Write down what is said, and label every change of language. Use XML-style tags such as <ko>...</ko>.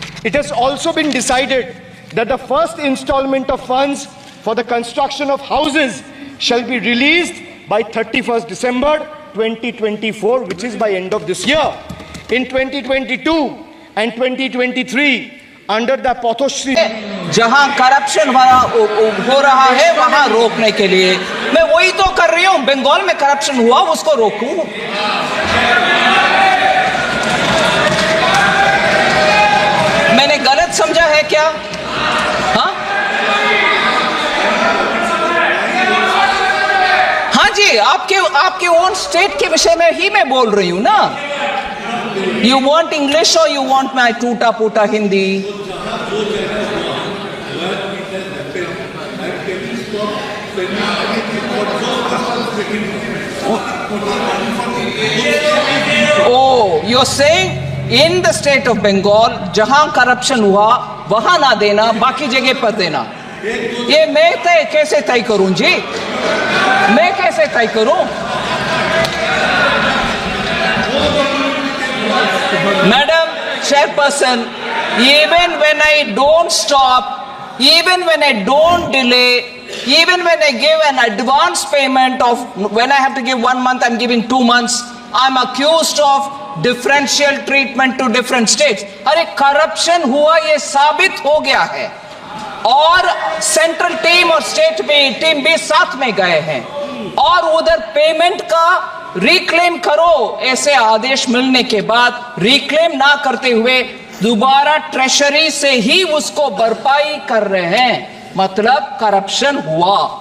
<en>It has also been decided that the first installment of funds for the construction of houses shall be released by 31st December 2024, which is by end of this year. In 2022 and 2023, under the Pothoshri,</en> <hi>जहां corruption हो रहा है वहां रोकने के लिए मैं वही तो कर रही हूं। बंगाल में करप्शन हुआ उसको रोकूं। मैंने गलत समझा है क्या? हाँ हाँ जी, आपके ओन स्टेट के विषय में ही मैं बोल रही हूं ना।</hi> <en>You want English or you want my</en> <hi>टूटा फूटा Hindi?</hi> <en>Oh, you're saying in the state of Bengal</en> <hi>जहां करप्शन हुआ वहां ना देना, बाकी जगह पर देना। ये मैं कैसे तय करूं जी? मैं कैसे तय करूं?</hi> <en>Madam Chairperson, even when I don't stop, even when I don't delay, even when I give an advance payment of, when I have to give 1 month, I'm giving 2 months, I'm accused of differential treatment to different states.</en> <hi>अरे corruption हुआ ये साबित हो गया है, और central team और state team भी साथ में गए हैं, और उधर पेमेंट का रिक्लेम करो, ऐसे आदेश मिलने के बाद रिक्लेम ना करते हुए दोबारा ट्रेशरी से ही उसको भरपाई कर रहे हैं, मतलब करप्शन हुआ।</hi>